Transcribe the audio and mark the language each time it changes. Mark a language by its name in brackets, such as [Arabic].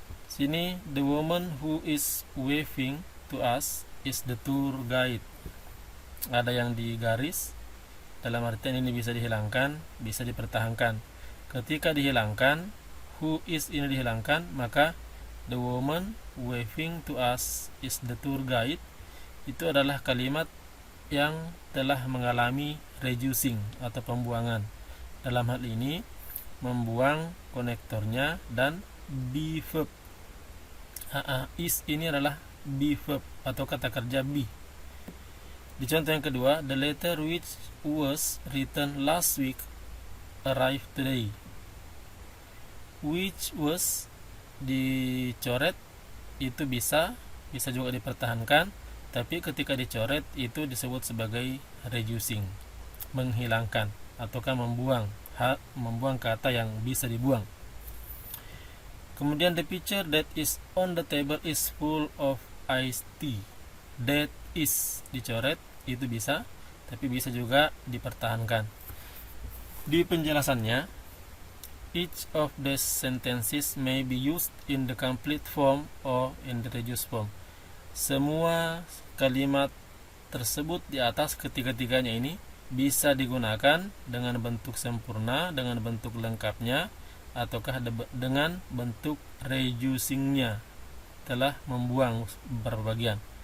[English] Sini the woman who is waving to us is the tour guide. [Indonesian] Ada yang digaris, dalam artian ini bisa dihilangkan, bisa dipertahankan. Ketika dihilangkan, who is ini dihilangkan, maka [English] the woman waving to us is the tour guide [Indonesian] itu adalah kalimat yang telah mengalami reducing atau pembuangan. Dalam hal ini membuang konektornya dan be verb. Is ini adalah be verb atau kata kerja be. Di contoh yang kedua, [English] the letter which was written last week arrived today. [Indonesian] Which was dicoret itu bisa juga dipertahankan, tapi ketika dicoret itu disebut sebagai reducing, menghilangkan ataukah membuang kata yang bisa dibuang. [English] Kemudian the picture that is on the table is full of iced tea. [Indonesian] That is dicoret itu bisa, tapi bisa juga dipertahankan. Di penjelasannya, [English] each of the sentences may be used in the complete form or in the reduced form. [Indonesian] Semua kalimat tersebut di atas ketiga-tiganya ini bisa digunakan dengan bentuk sempurna, dengan bentuk lengkapnya, ataukah dengan bentuk reducingnya, telah membuang beberapa bagian.